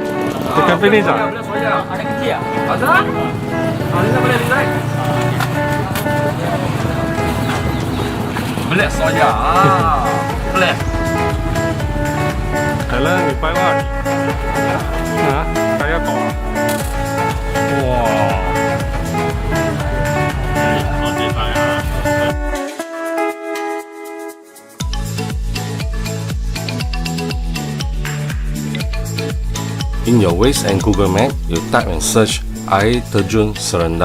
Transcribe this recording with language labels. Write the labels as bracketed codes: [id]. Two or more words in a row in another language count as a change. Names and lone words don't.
[en] You can finish ah? [ms] Ada kecil. Boleh soya. Boleh. [en] Alan, you buy what? Hả? [ms] Kaya ko ah? Wow! [en] In your Waze and Google Map, you type and search Air Terjun Serendah.